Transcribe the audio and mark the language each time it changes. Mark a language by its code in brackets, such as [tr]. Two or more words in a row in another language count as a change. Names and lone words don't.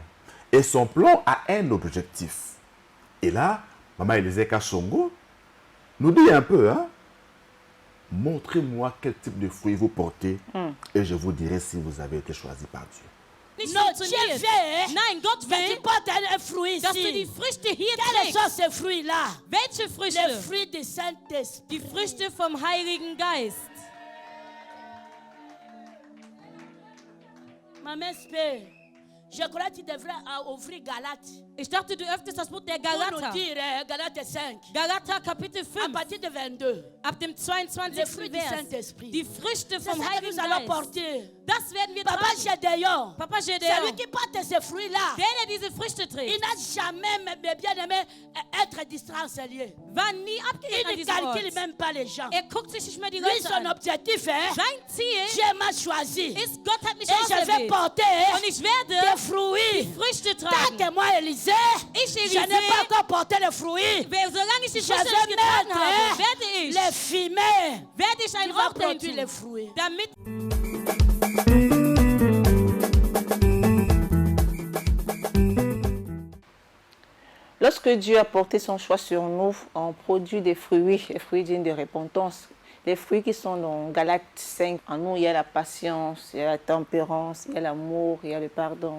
[fr] Et son plan a un objectif. Et là, Maman Élisée Kasongo nous dit un peu, montrez-moi quel type de fruits vous portez et je vous dirai si vous avez été choisi par Dieu. Non, Dieu veut. [de] Nein, Gott [fr] Tu [de] will, [fr] portes un fruit [de] dass du die [fr] ici. [de] Früchte hier [fr] Quels [de] trägst. [fr] sont ces fruits-là? [de] Welche [fr] Les [de] Früchte? [fr] fruits du Saint-Esprit. [de] Die Früchte vom Heiligen Geist. [fr] Maman Spé, je crois que tu devrais ouvrir Galates. [de] Ich dachte, du öffnest das Buch der [fr] Pour nous [de] Galater. [fr] dire, Galates 5, [de] Galater Kapitel [fr] à [de] 5, [fr] partir de 22. [de] ab dem 22. [fr] Les fruits du [de] Vers. [fr] Saint-Esprit. [de] Die Früchte [fr] C'est [de] vom [fr] ça que [de] Heiligen [fr] nous allons [de] Geist. [fr] porter. [de] Das werden wir [fr] Papa [de] tragen. [fr] Gédéon, [de] Papa [fr] c'est lui [de] Gedeon, [fr] qui porte ces fruits-là. [de] der diese Früchte [fr] Il [de] trägt, [fr] n'a jamais, mes bien-aimés, être distancié. [de] war nie abgelehnt an [fr] Il ne [de] diesem [fr] calcule [de] Ort. [fr] même pas les gens. [de] Guckt sich nicht mehr die [fr] Lui, [de] Leute [fr] son [de] an. [fr] objectif [de] Sein Ziel [fr] Dieu m'a choisi. [de] ist, Gott hat mich [fr] Et je vais [de] auserwählt. [fr] porter [de] Und ich werde [fr] des fruits. [de] Früchte [fr] Tant [de] tragen. [fr] que moi, Élisée, [de] Ich, [fr] je n'ai [de] Élisée, [fr] pas encore porté les fruits. [de] solange ich die [fr] Je [de] Früchte [fr] vais [de] nicht getragen habe, [fr] mettre [de] werde ich, [fr] les fumées [de] werde ich [fr] qui [de] ein [fr] vont [de] Rauch dahin [fr] produire les [de] tun, [fr] fruits. [de] damit [fr] Lorsque Dieu a porté son choix sur nous, on produit des fruits, les fruits dignes de repentance. Les fruits qui sont dans Galates 5. En nous, il y a la patience, il y a la tempérance, il y a l'amour, il y a le pardon.